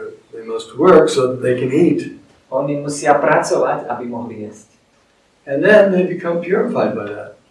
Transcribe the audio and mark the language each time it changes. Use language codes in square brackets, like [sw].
[en] They must work so that they can eat. [sk] Oni musia pracovať, aby mohli jesť. [en] And then they become purified by that.